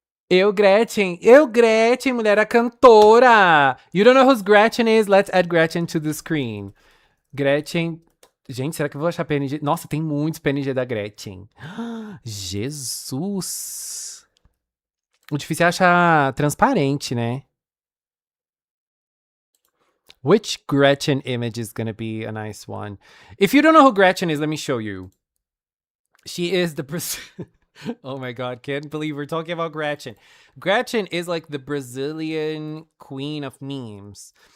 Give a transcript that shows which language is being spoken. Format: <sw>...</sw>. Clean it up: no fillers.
<pt>Eu, Gretchen, mulher, a cantora.</pt> <en>You don't know who Gretchen is? Let's add Gretchen to the screen. Gretchen.</en> <pt>Gente, será que eu vou achar PNG? Nossa, tem muitos PNG da Gretchen. Jesus. O difícil é achar transparente, né?</pt> <en>Which Gretchen image is going to be a nice one? If you don't know who Gretchen is, let me show you. She is the... Oh my god, can't believe we're talking about Gretchen. Gretchen is like the Brazilian queen of memes.</en>